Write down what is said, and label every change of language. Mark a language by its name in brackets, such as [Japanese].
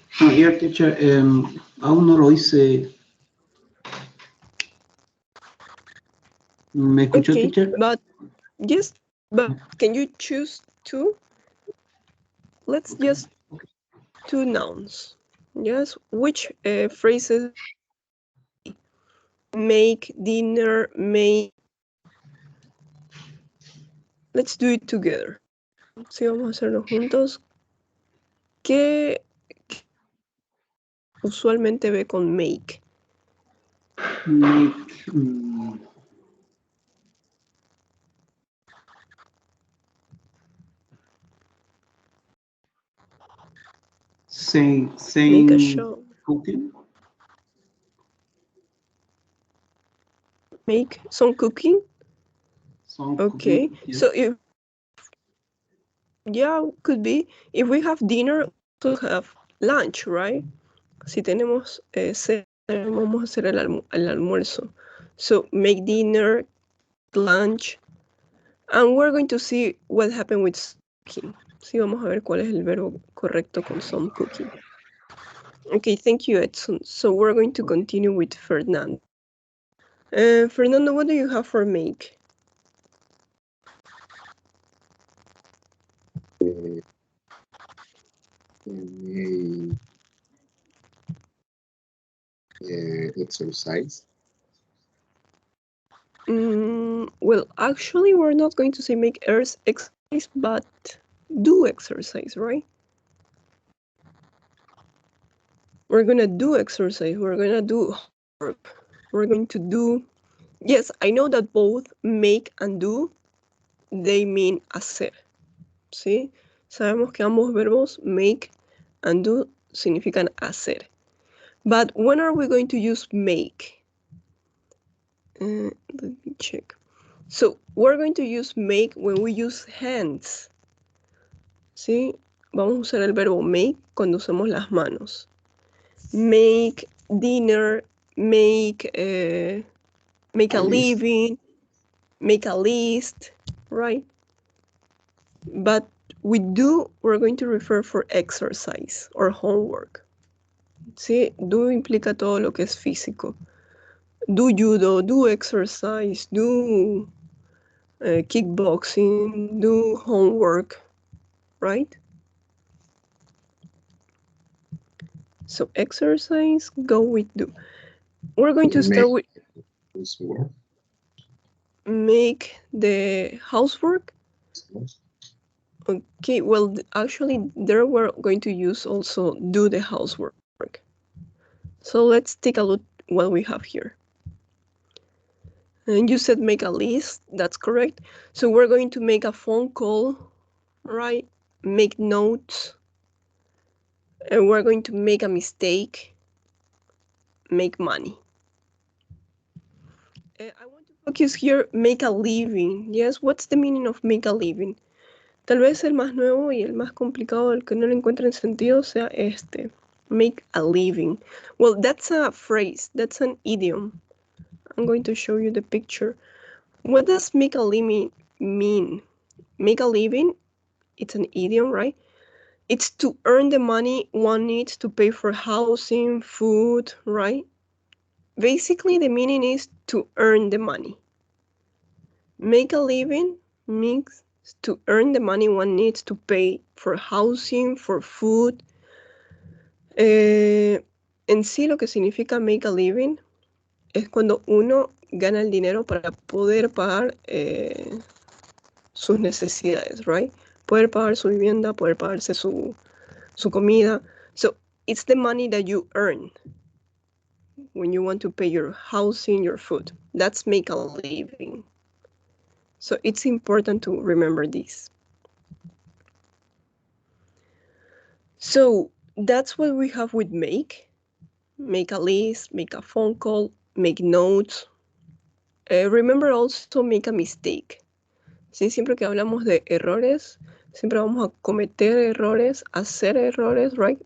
[English] Here, teacher, [Spanish] aún no lo hice. ¿Me escuchó, [English] Okay, teacher? but yes, but can you choose two? Let's just two nouns. Yes, which phrases? Make dinner, make. Let's do it together. [Spanish] Sí, vamos a hacerlo juntos. ¿Qué usualmente ve con make? [English] Make. Make a show. Cooking. Make some cooking. Okay, Cooking, yes. so if yeah, could be if we have dinner, to have lunch, right? [Spanish] Si tenemos cena, vamos a hacer el almuerzo. [English] So make dinner, lunch, and we're going to see what happened with cooking. [Spanish] Sí, vamos a ver cuál es el verbo correcto con some cooking. [English] Okay, thank you, Edson. So we're going to continue with Fernando. Fernando, what do you have for make? Exercise. Well, actually, we're not going to say make exercise, but do exercise, right? We're gonna do exercise. We're gonna do work. We're going to do. Yes, I know that both make and do, they mean hacer. ¿Sí? [Spanish] Sabemos que ambos verbos make and do significan hacer. [English] But when are we going to use make? Let me check. So we're going to use make when we use hands. [Spanish] ¿Sí? Vamos a usar el verbo make cuando usamos las manos. [English] Make dinner, make a living, make a list, right? But with do, we're going to refer for exercise or homework. [Spanish] ¿Sí? Do implica todo lo que es físico. [English] Do judo, do exercise, do kickboxing, do homework, right? So exercise, go with do. We're going to start with make the housework. Okay, well, actually, there we're going to use also do the housework. So let's take a look what we have here. And you said make a list, that's correct. So we're going to make a phone call, right? Make notes. And we're going to make a mistake, make money. I want to focus here, make a living. Yes, what's the meaning of make a living? [Spanish] Tal vez el más nuevo y el más complicado, el que no le encuentren sentido, sea este. [English] Make a living. Well, that's a phrase, that's an idiom. I'm going to show you the picture. What does make a living mean? Make a living, it's an idiom, right? It's to earn the money one needs to pay for housing, food, right? Basically, the meaning is to earn the money. Make a living means to earn the money one needs to pay for housing, for food. [Spanish] En sí, lo que significa make a living es cuando uno gana el dinero para poder pagar sus necesidades, right? Poder pagar su vivienda, poder pagarse su comida. [English] So it's the money that you earn when you want to pay your housing, your food. That's make a living. So it's important to remember this. So that's what we have with make. Make a list, make a phone call, make notes. Remember also make a mistake. [Spanish] ¿Sí? Siempre que hablamos de errores, siempre vamos a cometer errores, hacer errores, right?